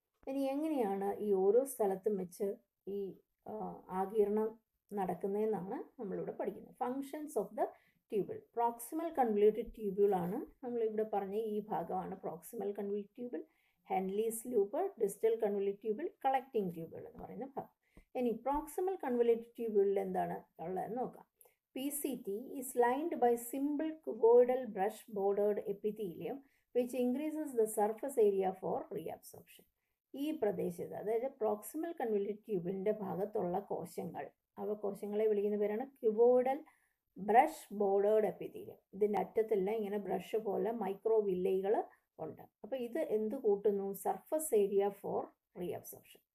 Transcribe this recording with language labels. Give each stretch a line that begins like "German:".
Malayalam: ഇനി എങ്ങനെയാണ് ഈ ഓരോ സ്ഥലത്തും വെച്ച് ഈ ആഗിരണം നടക്കുന്നതെന്നാണ് നമ്മളിവിടെ പഠിക്കുന്നത്. Functions of the ട്യൂബിൾ. Proximal convoluted ട്യൂബിൾ ആണ് നമ്മളിവിടെ പറഞ്ഞ ഈ ഭാഗമാണ് proximal convoluted ട്യൂബിൾ, Henley's loop, distal convoluted ട്യൂബിൾ, collecting ട്യൂബിൾ എന്ന് പറയുന്ന ഭാഗം. ഇനി പ്രോക്സിമൽ കൺവല്യൂട്ടഡ് ട്യൂബിളിൽ എന്താണ് ഉള്ളതെന്ന് നോക്കാം.
English: PCT is lined by simple cuboidal brush bordered epithelium which increases the surface area for reabsorption.
Malayalam: ഈ പ്രദേശത്ത് അതായത് പ്രോക്സിമൽ കൺവല്യൂട്ടഡ് ട്യൂബിളിൻ്റെ ഭാഗത്തുള്ള കോശങ്ങളെ വിളിക്കുന്ന പേരാണ് ക്യൂബോയിഡൽ ബ്രഷ് ബോർഡേർഡ് എപ്പിത്തീലിയം. ഇതിൻ്റെ അറ്റത്തെല്ലാം ഇങ്ങനെ ബ്രഷ് പോലെ മൈക്രോ വില്ലൈകൾ ഉണ്ട്. അപ്പോൾ ഇത് എന്ത് കൂട്ടുന്നു?
English: Surface area for reabsorption.